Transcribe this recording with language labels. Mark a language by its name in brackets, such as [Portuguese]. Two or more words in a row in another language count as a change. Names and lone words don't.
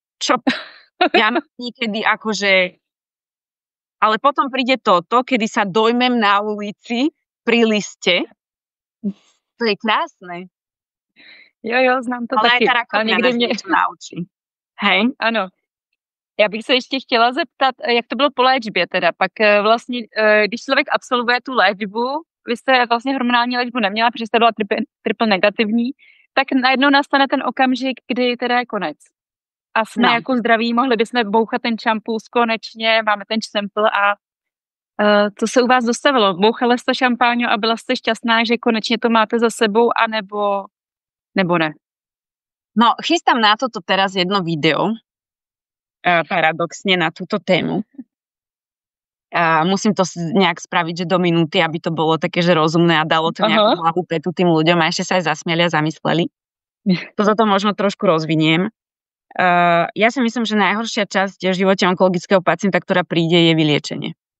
[Slovak] Čo? Ja mám niekedy akože... Ale potom príde toto, kedy sa dojmem na ulici pri liste. To je krásne. [Czech] Jo, znám to ale taky. [Slovak] Ale aj tá rakovina nás niečo naučí. Hej? [Czech] Ano. Já bych se ještě chtěla zeptat, jak to bylo po léčbě teda. Pak vlastně, když člověk absolvuje tu léčbu, vy jste vlastně hormonální léčbu neměla, protože jste byla triple negativní, tak najednou nastane ten okamžik, kdy teda je konec. A jsme jako zdraví, mohli bychom bouchat ten šampus konečně, máme ten sample a to se u vás dostavilo. Bouchala jste šampáňo a byla jste šťastná, že konečně to máte za sebou, nebo ne? No, [Slovak] chystám na toto teraz jedno video, paradoxne na túto tému. Musím to nejak spraviť, že do minúty, aby to bolo také, že rozumné a dalo to nejakú hlavu petu tým ľuďom a ešte sa aj zasmiali a zamysleli. Toto možno trošku rozviniem. Ja si myslím, že najhoršia časť v živote onkologického pacienta, ktorá príde, je vyliečenie.